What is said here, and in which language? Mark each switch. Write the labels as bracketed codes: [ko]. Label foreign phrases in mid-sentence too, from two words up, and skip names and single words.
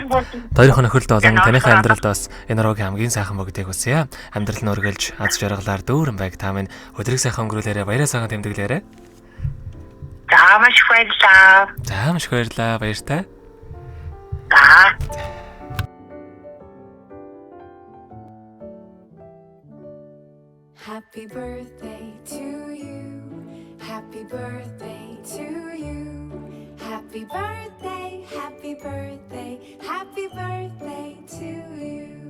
[mn] Хоёрын нөхөрлөлд болон таныхаа амьдралд бас энэ рогийн хамгийн сайхан бүгдийг хүсье. Амьдрал нь үргэлж аз жаргалаар дүүрэн байг. Та минь өдрийг сайхан өнгөрүүлээрэ, баяраа сайхан тэмдэглээрэ. За маш их баярлалаа. За маш их баярлалаа. Баяртай. За. [en] Happy birthday to you. Happy birthday to you. Happy birthday, happy birthday, happy birthday to you.